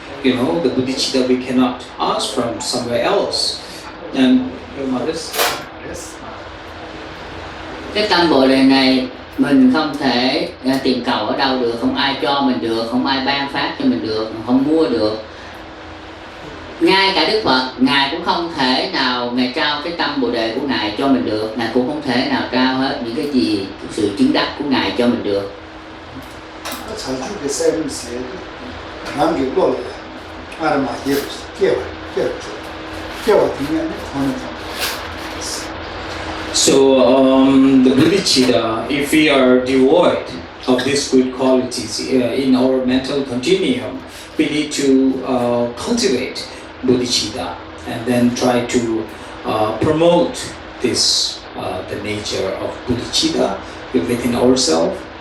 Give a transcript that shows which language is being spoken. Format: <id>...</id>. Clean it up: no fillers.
<en>The bodhicitta we cannot ask from somewhere else. And your mother's?</en> <vi>Cái tâm Bồ đề này mình không thể tìm cầu ở đâu được, không ai cho mình được, không ai ban phát cho mình được, không mua được. Ngay cả Đức Phật, Ngài cũng không thể nào Ngài trao cái tâm Bồ đề của Ngài cho mình được. Ngài cũng không thể nào trao hết những cái gì, sự chứng đắc của Ngài cho mình được.</vi> <en>So the bodhicitta, if we are devoid of these good qualities in our mental continuum, we need to cultivate bodhicitta and then try to promote this the nature of bodhicitta within ourselves.</en>